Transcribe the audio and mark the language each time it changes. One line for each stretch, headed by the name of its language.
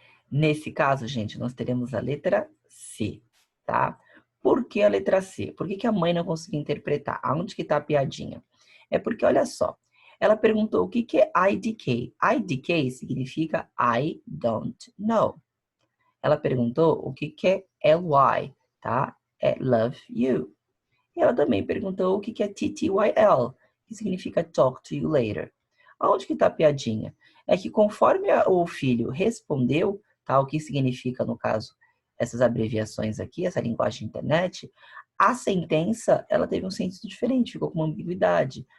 Portuguese: Nesse caso, gente, nós teremos a letra C, tá? Por que a letra C? Por que a mãe não conseguiu interpretar? Aonde que tá a piadinha? É porque, olha só, ela perguntou o que é IDK. IDK significa
English: I don't know.
Portuguese: Ela perguntou o que é LY, tá? É
English: love you.
Portuguese: E ela também perguntou o que é TTYL, que significa
English: talk to you later.
Portuguese: Aonde que tá a piadinha? É que conforme o filho respondeu, tá, o que significa, no caso, essas abreviações aqui, essa linguagem internet, a sentença, ela teve um sentido diferente, ficou com uma ambiguidade.